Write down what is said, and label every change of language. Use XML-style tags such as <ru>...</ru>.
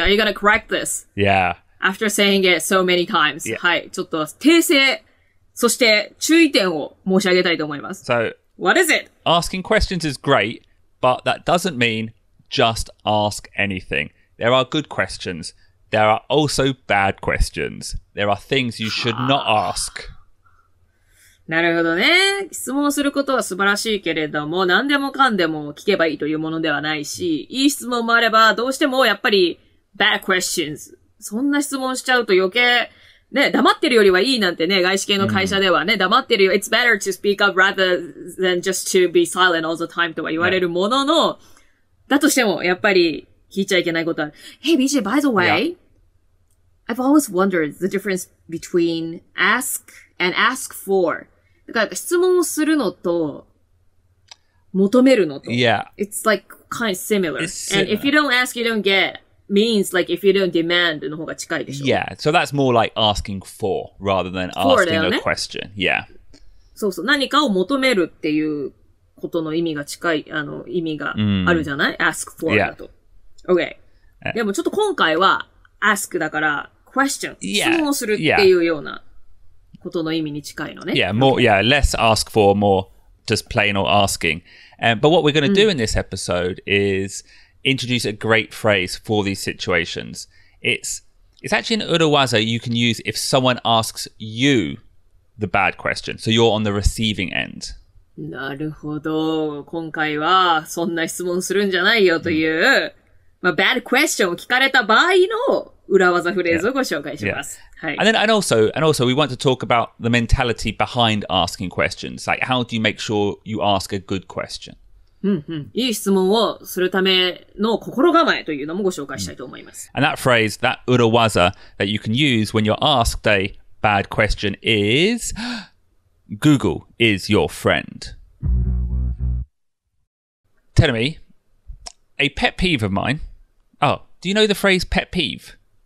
<en>Are you gonna correct this? Yeah. After saying it so many times. Yeah.</en> <ja>はい。ちょっと訂正、そして注意点を申し上げたいと思います。</ja> <en>So, What is it? Asking questions is great, but that doesn't mean just ask anything. There are good questions. There are also bad questions. There are things you should not ask.</en> <ja>なるほどね。質問することは素晴らしいけれども、何でもかんでも聞けばいいというものではないし、いい質問もあれば、どうしてもやっぱり</ja> <en>bad questions。</en> <ja>そんな質問しちゃうと余計、ね、黙ってるよりはいいなんてね、外資系の会社ではね、黙ってるよ、</ja> <en>it's better to speak up rather than just to be silent all the time</en> <ja>とは言われるものの、だとしても、やっぱり聞いちゃいけないことは、</ja> <en>Hey, BJ, by the way, I've always wondered the difference between ask and ask for.</en> <ja>だから質問をするのと、求めるのと。</ja> <en>Yeah. It's like kind of similar. It's And if you don't ask, you don't get means like if you don't demand</en> <ja>の方が近いでしょ。</ja> <en>Yeah, so that's more like asking for rather than asking a question. Yeah.</en> <ja>そうそう。何かを求めるっていうことの意味が近い、意味があるじゃない、?ask for だと。</ja> <en>Okay.</en> <ja>でもちょっと今回は ask だから question。質問をするっていうような。ことの意味に近いのね。</ja> <en>Yeah, more, less ask for, more just plain or asking. But what we're going to do in this episode is introduce a great phrase for these situations. It's actually an urawaza you can use if someone asks you the bad question. So you're on the receiving end.</en> <ja>なるほど。今回はそんな質問するんじゃないよという、bad question を聞かれた場合の裏技フレーズをご紹介します。はい。</ja> <en>And also we want to talk about the mentality behind asking questions. Like how do you make sure you ask a good question?</en> <ja>いい質問をするための心構えというのもご紹介したいと思います。</ja> <en>And that phrase, that urawaza that you can use when you're asked a bad question is Google is your friend. Tell me, a pet peeve of mine. Oh, do you know the phrase pet peeve?</en>